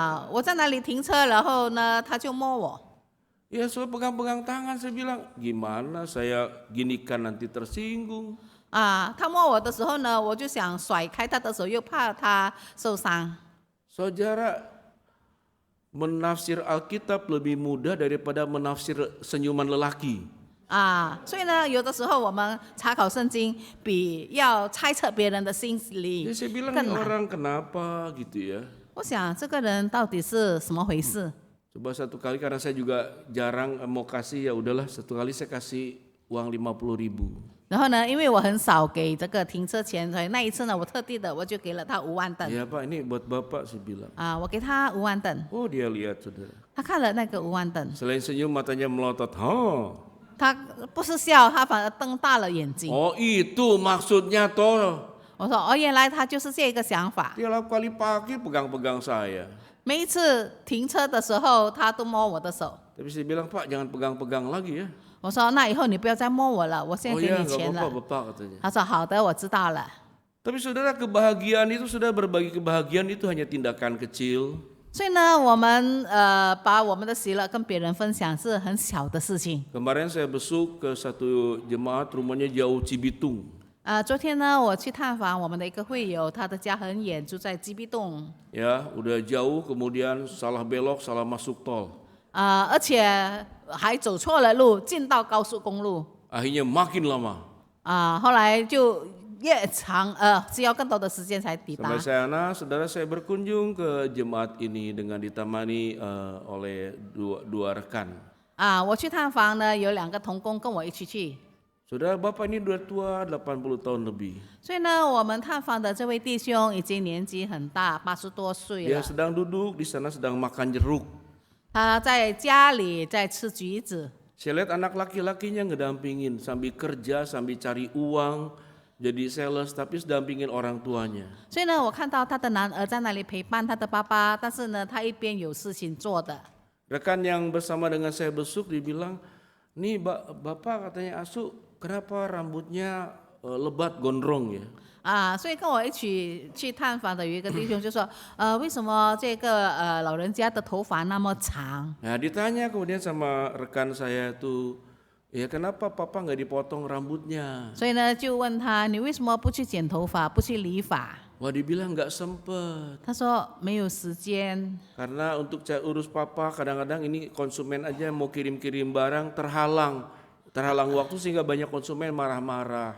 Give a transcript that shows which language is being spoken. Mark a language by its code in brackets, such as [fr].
[zh] 我在那里停车，然后呢，他就摸我。 [id] Ya saya pegang-pegang tangan, saya bilang gimana saya ginikan nanti tersinggung. [zh] 他摸我的时候呢，我就想甩开他的手，又怕他受伤。 [id] Saudara, menafsir Alkitab lebih mudah daripada menafsir senyuman lelaki. [zh] 所以呢，有的时候我们查考圣经，比要猜测别人的心 [id] Jadi [zh] 理 [id] saya bilang [zh] 更 [id] ini [zh] 难。 [id] orang kenapa gitu ya. [zh] 我想这个人到底是什么回事？ [id] Coba satu kali karena saya juga jarang mau kasih, ya udahlah satu kali saya kasih uang 50.000. [zh] 然后呢，因为我很少给这个停车钱，所以那一次呢，我特地的我就给了他5万盾。 [id] Ya Pak, ini buat Bapak saya bilang. [zh] 我给他5万盾， [id] Oh dia lihat saudara. [zh] 他看了那个5万盾， [id] Selain senyum matanya melotot. Oh, [zh] 他不是笑，他反而瞪大了眼睛。 [id] oh itu maksudnya toh. [zh] 我说哦，原来他就是这个想法。 [id] Tiap kali parkir pegang-pegang saya. [zh] 每一次停车的时候，他都摸我的手。 [id] Tapi saya bilang Pak jangan pegang-pegang lagi ya. [zh] 我说那以后你不要再摸我了，我先 Oh 给 [id] ya [zh] 你 [id] nggak [zh] 钱 [id] apa-apa [zh] 了。 [id] Bapak katanya. [zh] 他说好的，我知道了。 [id] Tapi saudara kebahagiaan itu sudah berbagi kebahagiaan itu hanya tindakan kecil. [zh] 所以呢，我们把我们的喜乐跟别人分享是很小的事情。 [id] Kemarin saya besuk ke satu jemaat rumahnya jauh Cibitung. [zh] 昨天呢，我去探访我们的一个会友，他的家很远，住在基必洞。 [id] Ya, udah jauh kemudian salah belok, salah masuk tol. [zh] 而且还走错了路，进到高速公路。 [id] Akhirnya makin lama. [zh] 后来就越长，需要更多的时间才抵达 [id] Sampai。 sana, saudara saya berkunjung ke jemaat ini dengan ditemani oleh dua rekan. [zh] 我去探访呢，有2个同工跟我一起去。 [id] Saudara bapak ini udah tua 80 tahun lebih. [zh] 所以呢，我们探访的这位弟兄已经年纪很大，80多岁 [id] Dia [zh] 了。 [id] sedang duduk di sana sedang makan jeruk. [zh] 他在家里在吃橘子。 [id] Saya lihat anak laki-lakinya ngedampingin sambil kerja, sambil cari uang, jadi sales, tapi sedampingin orang tuanya. [zh] 所以呢，我看到他的男儿在那里陪伴他的爸爸，但是呢，他一边有事情做的。 [id] Rekan yang bersama dengan saya besuk dibilang, nih bapak katanya Asu, kenapa rambutnya lebat gondrong ya. [zh] 所以跟我一起去探访的有一个弟兄就说，为什么这个老人家的头发那么长？ [id] Nah ditanya kemudian sama rekan saya tuh, ya kenapa papa nggak dipotong rambutnya? [zh] 所以呢，就问他，你为什么不去剪头发，不去理发？ [id] Wah dibilang nggak sempet. [zh] 他说没有时间， [id] Karena untuk urus papa kadang-kadang ini konsumen aja mau kirim-kirim barang terhalang waktu sehingga banyak konsumen marah-marah.